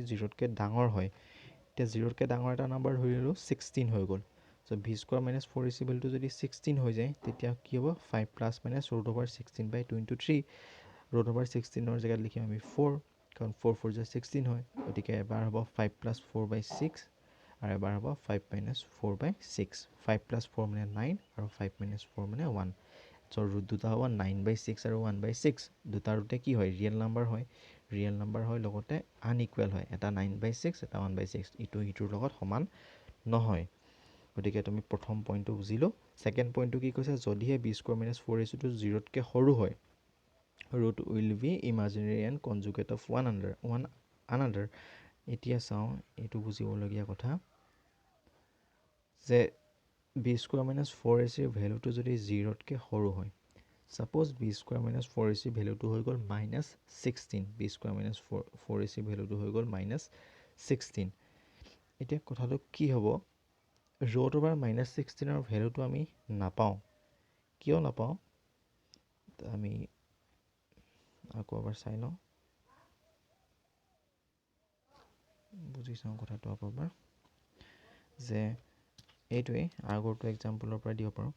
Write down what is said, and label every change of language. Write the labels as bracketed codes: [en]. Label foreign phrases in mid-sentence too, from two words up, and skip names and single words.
[as] 0 তকৈ ডাঙৰ হয় তে 0 তকৈ ডাঙৰ এটা নাম্বাৰ ধৰি ললো 16 হৈ গ'ল so [en] b square minus 4ac [as] ভ্যালুটো যদি 16 হৈ যায় তেতিয়া কি হ'ব [en] 5 plus minus root over 16 by 2 into 3 root over 16 [as] ৰ জাগাত লিখিম আমি 4 কাৰণ 4 4 যে 16 হয় গতিকে এবাৰ হ'ব [en] 5 plus 4 by 6 [as] আৰু এবাৰ হ'ব [en] 5 minus 4 by 6 5 plus 4 [as] মানে 9 আৰু [en] 5 minus 4 [as] মানে 1 [en] so root [as] দুটা হ'ব [en] 9 by 6 [as] আৰু [en] 1 by 6 [as] দুটা ৰুটে কি হয় [en] real number [as] হয় লগতে আনইকুৱেল হয় এটা [en] 9 by 6 [as] এটা [en] 1 by 6 [as] ইটোৰ লগত সমান নহয় গতিকে তুমি প্ৰথম পইণ্টটো বুজিলো সেকেন্ড পইণ্টটো কি কৈছে যদিহে [en] b square minus 4ac [as] টো 0 তকৈ সৰু হয় [en] root will be imaginary and conjugate of one another [as] এতিয়া চাও এটো বুজিবলগীয়া কথা যে [en] b square minus 4ac [as] ৰ ভ্যালুটো যদি 0 তকৈ সৰু হয় [en] suppose b square minus 4ac [as] ভ্যালুটো হৈ গ'ল -16 [en] b square minus 4ac [as] ভ্যালুটো হৈ গ'ল -16 এতিয়া কথাটো কি হ'ব [en] root over -16 [as] ৰ ভ্যালুটো আমি নাপাও কিয় নাপাও আমি আকৌ এবাৰ চাই লওঁ, বুজি চাওঁ কথাটো আকৌ এবাৰ, যে এইটোৱেই আগৰটো এক্সাম্পলৰ পৰা দিব পাৰোঁ।